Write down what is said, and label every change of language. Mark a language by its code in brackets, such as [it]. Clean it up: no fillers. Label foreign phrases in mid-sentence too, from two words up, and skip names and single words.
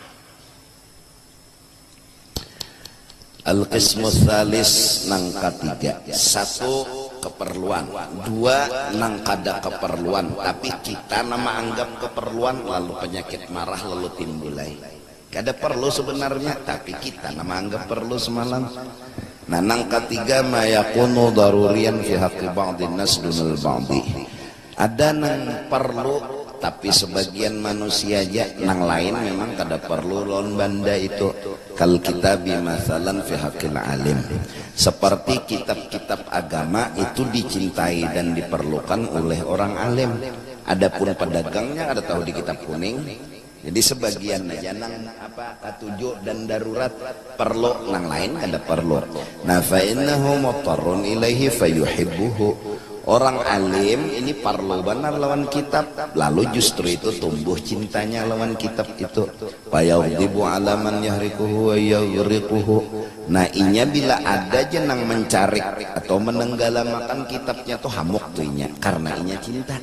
[ar] Al-qismu tsalis [bjn] nang ketiga, satu keperluan, dua nang kada keperluan tapi kita nama anggap keperluan, lalu penyakit marah lalu timbulai. Kada perlu sebenarnya tapi kita nama anggap perlu semalam. [ar] Nah [bjn] nang ketiga [ar] ma yakunu daruriyan fi haqqi ba'dhin nas dunal ba'dhi. [bjn] Ada nang perlu tapi sebagian manusia aja, nang lain memang kada perlu. Lawan banda itu [ar] kal kitabi masalan fi haqqil alim, [bjn] seperti kitab-kitab agama itu dicintai dan diperlukan oleh orang alim. Adapun pedagangnya ada tahu di kitab kuning. Jadi sebagian aja nang apa katuju dan darurat perlu, nang lain kada perlu. [ar] Nah fa innahu mutarrun ilaihi fayuhibbuhu. [bjn] Orang alim ini perlu benar lawan kitab, lalu justru itu tumbuh cintanya lawan kitab itu. [ar] Fayaudibu ala man yahrikuhu wa yaghriquhu. [bjn] Nah inya bila ada jenang mencarik atau menenggalamakan kitabnya tuh hamuk tuh inya karena inya cinta.